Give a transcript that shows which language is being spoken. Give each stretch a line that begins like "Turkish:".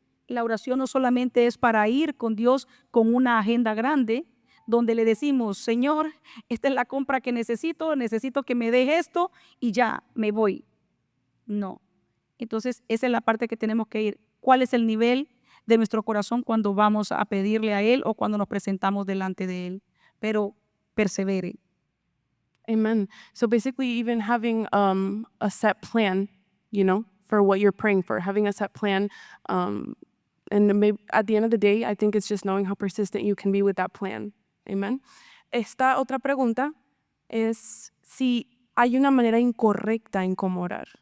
Spanish: La oración no solamente es para ir con Dios con una agenda grande, donde le decimos, Señor, esta es la compra que necesito que me dé esto y ya me voy. No. Entonces, esa es la parte que tenemos que ir. ¿Cuál es el nivel de nuestro corazón cuando vamos a pedirle a Él o cuando nos presentamos delante de Él? Pero persevere.
English: Amen. So basically, even having a set plan, for what you're praying for, having a set plan, and maybe at the end of the day, I think it's just knowing how persistent you can be with that plan. Amen.
Spanish: Esta otra pregunta es si hay una manera incorrecta en cómo orar.